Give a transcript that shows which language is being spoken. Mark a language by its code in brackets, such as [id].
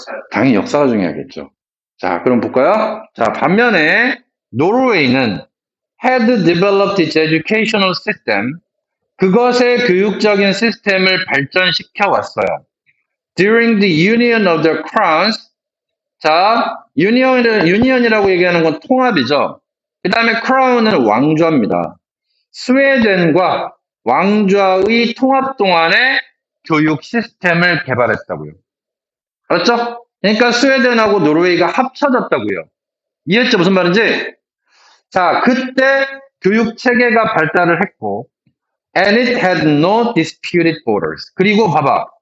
[ko] 당연히 역사가 중요하겠죠. 자, 그럼 볼까요? 자, 반면에 노르웨이는 [en] had developed its educational system, [ko] 그것의 교육적인 시스템을 발전시켜 왔어요. [en] During the union of the crowns, [ko] 자, 유니언이라고 얘기하는 건 통합이죠. 그 다음에 크라운은 왕좌입니다. 스웨덴과 왕좌의 통합 동안에 교육 시스템을 개발했다고요. 알았죠? 그러니까 스웨덴하고 노르웨이가 합쳐졌다고요. 이해했죠? 무슨 말인지? 자, 그때 교육 체계가 발달을 했고, [en] and it had no disputed borders. [ko] 그리고 봐봐.